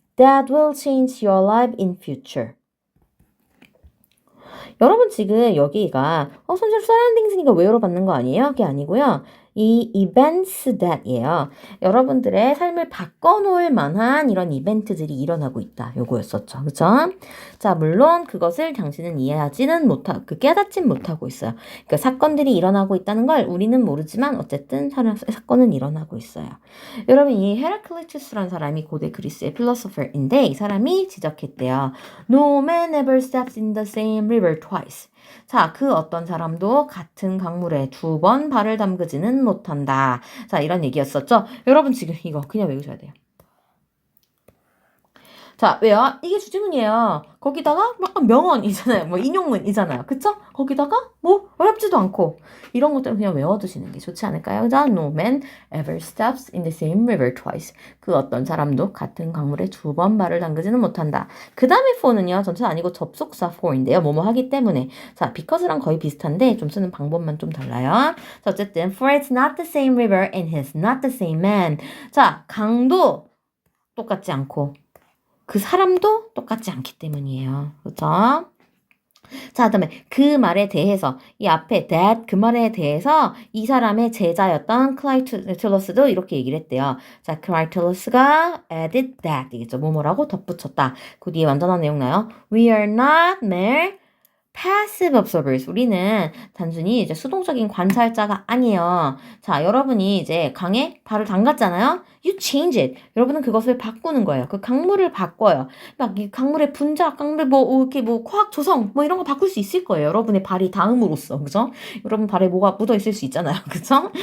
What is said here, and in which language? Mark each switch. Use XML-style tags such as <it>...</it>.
<en>That will change your life in future.</en> <ko>여러분 지금 여기가 선생님 surroundings니까 where로 받는 거 아니에요? 그게 아니고요. 이 events that이에요. 여러분들의 삶을 바꿔놓을 만한 이런 이벤트들이 일어나고 있다. 요거였었죠. 그죠? 자, 물론 그것을 당신은 이해하지는 못하고, 깨닫진 못하고 있어요. 그러니까 사건들이 일어나고 있다는 걸 우리는 모르지만 어쨌든 사건은 일어나고 있어요. 여러분 이 헤라클리투스라는 사람이 고대 그리스의 필로소퍼인데 이 사람이 지적했대요.</ko> <en>No man ever steps in the same river twice.</en> <ko>자, 그 어떤 사람도 같은 강물에 두 번 발을 담그지는 못한다. 자, 이런 얘기였었죠. 여러분 지금 이거 그냥 외우셔야 돼요. 자, 왜요? 이게 주지문이에요. 거기다가 약간 명언이잖아요. 뭐 인용문이잖아요. 그쵸? 거기다가 뭐 어렵지도 않고 이런 것들은 그냥 외워두시는 게 좋지 않을까요?</ko> <en>자, no man ever steps in the same river twice.</en> <ko>그 어떤 사람도 같은 강물에 두 번 발을 담그지는 못한다. 그 다음에 for는요. 전체 아니고 접속사 for인데요. 뭐뭐 하기 때문에. 자, because랑 거의 비슷한데 좀 쓰는 방법만 좀 달라요. 자, 어쨌든</ko> <en>for it's not the same river and he's not the same man.</en> <ko>자, 강도 똑같지 않고 그 사람도 똑같지 않기 때문이에요. 그렇죠? 자, 그다음에 그 말에 대해서 이 앞에 that 그 말에 대해서 이 사람의 제자였던 크라이틀러스도 이렇게 얘기를 했대요. 자, 크라이틀러스가 added that 이겠죠. 뭐뭐라고 덧붙였다. 그 뒤에 완전한 내용 나요.</ko> <en>We are not mere passive observers.</en> <ko>우리는 단순히 이제 수동적인 관찰자가 아니에요. 자, 여러분이 이제 강에 발을 담갔잖아요.</ko> <en>You change it.</en> <ko>여러분은 그것을 바꾸는 거예요. 그 강물을 바꿔요. 막 이 강물의 분자, 강물 뭐 이렇게 뭐 화학 조성 뭐 이런 거 바꿀 수 있을 거예요. 여러분의 발이 닿음으로써. 그죠? 여러분 발에 뭐가 묻어 있을 수 있잖아요. 그죠?</ko>